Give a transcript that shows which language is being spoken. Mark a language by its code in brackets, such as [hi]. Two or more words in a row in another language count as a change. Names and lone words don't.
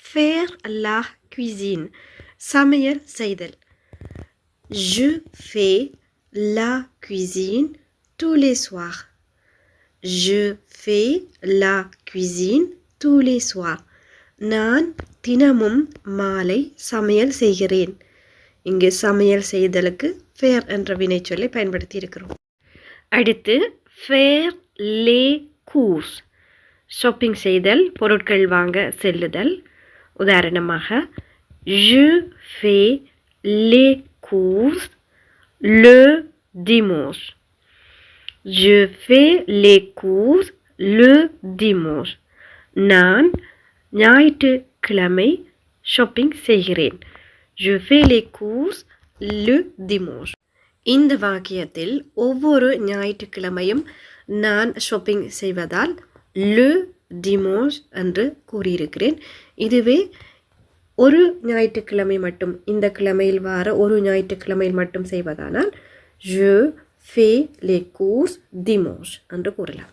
[fr] faire la cuisine. [ta] சமையல் செய்தல். [fr] Je fais la cuisine tous les soirs. Je fais la cuisine tous les soirs. [ta] நான் தினமும் மாலை சமையல் செய்கிறேன். இங்கு சமையல் செய்தலுக்கு faire என்ற வினைச்சொல்லை பயன்படுத்தி இருக்கிறோம். [fr] அடுத்து faire les courses. [ta] ஷாப்பிங் செய்தல், பொருட்கள் வாங்க செல்லுதல். [fr] உதாரணமாக je fais les courses le dimanche. Je fais les courses le dimanche. [ta] நான் ஞாயிற்றுக்கிழமை ஷாப்பிங் செய்கிறேன். [fr] Je fais les courses le dimanche. [ta] இந்த வாக்கியத்தில் ஒவ்வொரு ஞாயிற்றுக்கிழமையும் நான் ஷாப்பிங் செய்வதால் [fr] le dimanche [ta] என்று கூறியிருக்கிறேன். இதுவே ஒரு ஞாயிற்றுக்கிழமை மட்டும், இந்த கிழமையில் வார ஒரு ஞாயிற்றுக்கிழமையில் மட்டும் செய்வதானால் [fr] je fais les courses dimanche [ta] என்று கூறலாம்.